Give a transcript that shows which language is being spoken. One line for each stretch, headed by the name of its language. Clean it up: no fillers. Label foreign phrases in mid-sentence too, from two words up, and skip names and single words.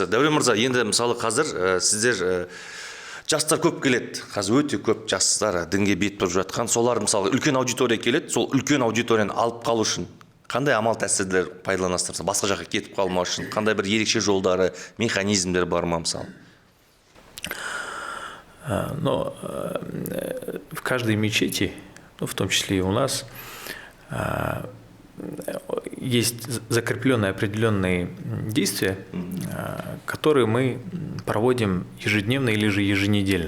Kazakh: Дәурен мырза, енді мысалы қазір сіздер жастар көп келеді. Қазір өте көп жастар дінге бет бұрып жатқан. Солар мысалы үлкен аудитория келеді. Сол үлкен аудиторияны алып қалу үшін қандай амал тәсілдер пайдаланасыздар? Басқа жаққа кетіп қалмау үшін қандай бір ерекше жолдары, механизмдер бар ма мысалы?
Russian: Но в каждой мечети, в том числе и у нас, есть закрепленные определенные действия, которые мы проводим ежедневно или же еженедельно.